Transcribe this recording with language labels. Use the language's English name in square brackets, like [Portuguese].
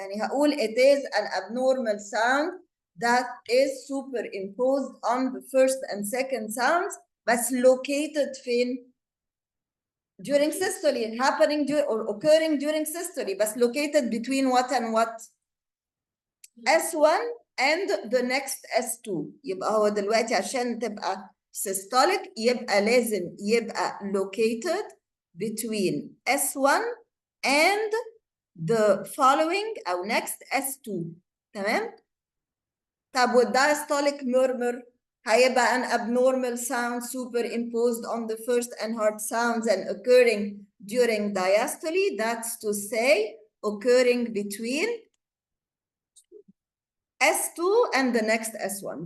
[Arabic] يعني هقول [English] it is an abnormal sound that is superimposed on the first and second sounds بس located [Arabic] فين؟ [English] during systole happening or occurring during systole بس located between what and what? S1 and the next S2. [Arabic] يبقى هو دلوقتي عشان تبقى [English] systolic [Arabic] يبقى لازم يبقى [English] located between S1 and the following أو next S2. [Arabic] تمام؟ طب [English] والdiastolic murmur [Arabic] هيبقى [English] an abnormal sound superimposed on the first and hard sounds and occurring during diastole. That's to say occurring between S2 and the next S1.